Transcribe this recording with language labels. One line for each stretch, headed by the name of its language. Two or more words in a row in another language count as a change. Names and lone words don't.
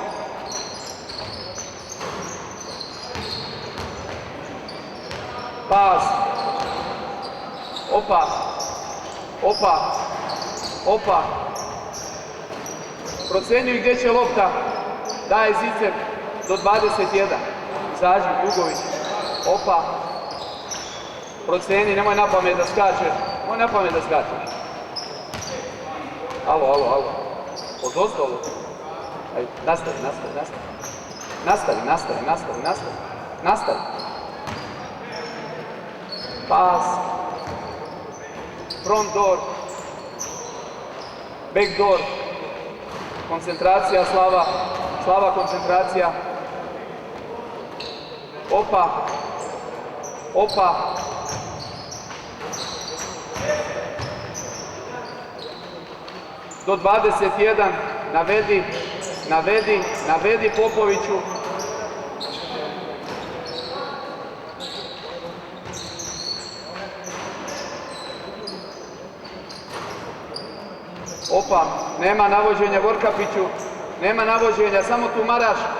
Serbian: Pas, opa, procenjuj gdje će lopta, daje zicer do 21, izađi Dugović, opa, proceni, nemoj napamet da skačeš, alo, odozdo, ajde, nastavi, pas,
English: front door, back door,
Serbian: koncentracija Slava koncentracija, opa, do 21, navedi Popoviću, opa, nema navođenja Vorkapiću, nema navođenja, samo tu maraš.